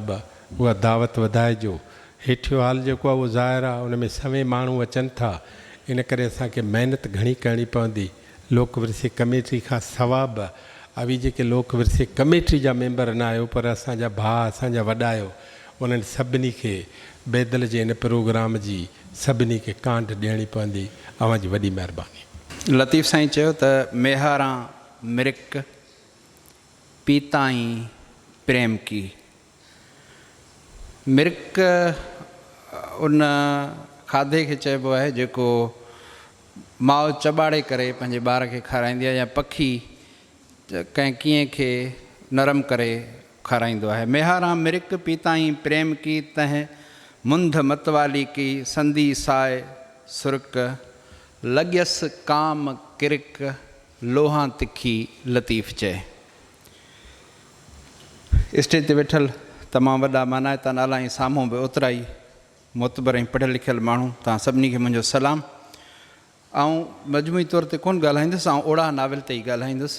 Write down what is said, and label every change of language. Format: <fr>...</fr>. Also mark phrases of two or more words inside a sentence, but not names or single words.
<sd>बि उहा दावत वधाइजो हेठियो हाल जेको आहे उहो ज़ाहिर आहे उन में सभई माण्हू अचनि था इन करे असांखे महिनत घणी करणी पवंदी लोक विरसे कमेटी खां सवाइ बि अवी जेके लोक विरसे कमेटी जा मेंबर न आहियो पर असांजा भाउ असांजा वॾा आहियो उन्हनि सभिनी खे बेदल जे इन प्रोग्राम जी सभिनी खे कांड ॾियणी पवंदी अवां जी वॾी महिरबानी लतीफ़ साईं चयो त मेहारां मिरिक पीताई प्रेम की मिर्क उन खाधे खे चइबो आहे जेको माउ चॿाड़े करे पंहिंजे ॿार खे खाराईंदी आहे या पखी कंहिं कीअं खे नरम करे खाराईंदो आहे मेहारां मिर्क पीताई प्रेम की तह मुंद मतवाली की संदी साए सुरक लॻयसि काम किरक लोहा तिखी लतीफ़ चए स्टेज ते वेठल तमामु वॾा मानाइता नाला ऐं साम्हूं बि ओतिरा ई मोतबर ऐं पढ़ियल लिखियल माण्हू, तव्हां सभिनी खे मुंहिंजो सलाम। ऐं मजमूई तौर ते कोन ॻाल्हाईंदुसि, ऐं ओड़ा नाविल ते ई ॻाल्हाईंदुसि।</sd>